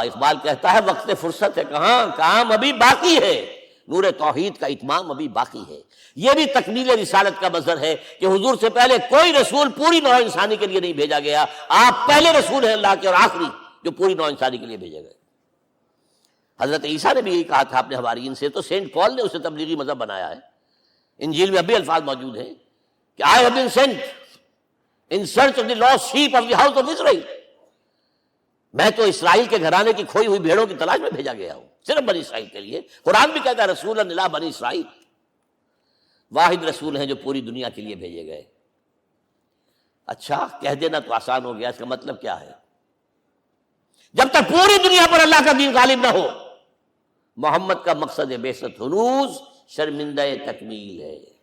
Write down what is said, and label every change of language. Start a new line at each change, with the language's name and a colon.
Urdu: اقبال کہتا ہے وقت فرصت ہے کہاں، کام ابھی باقی ہے، نور توحید کا اتمام ابھی باقی ہے. یہ بھی تکمیل رسالت کا مظہر ہے کہ حضور سے پہلے کوئی رسول پوری نوع انسانی کے لیے نہیں بھیجا گیا. آپ پہلے رسول ہیں اللہ کے اور آخری جو پوری نوع انسانی کے لیے بھیجے گئے. حضرت عیسیٰ نے بھی یہی کہا تھا اپنے حواریین سے، تو سینٹ پال نے اسے تبلیغی مذہب بنایا ہے. انجیل میں اب بھی الفاظ موجود ہیں کہ
English: I have been sent in search of the lost sheep of the house of Israel.
Urdu: میں تو اسرائیل کے گھرانے کی کھوئی ہوئی بھیڑوں کی تلاش میں بھیجا گیا ہوں، صرف بنی اسرائیل کے لیے. قرآن بھی کہتا ہے رسول اللہ بنی اسرائیل، واحد رسول ہیں جو پوری دنیا کے لیے بھیجے گئے. اچھا کہہ دینا تو آسان ہو گیا، اس کا مطلب کیا ہے؟ جب تک پوری دنیا پر اللہ کا دین غالب نہ ہو، محمد کا مقصد بعثت ہنوز شرمندہ تکمیل ہے.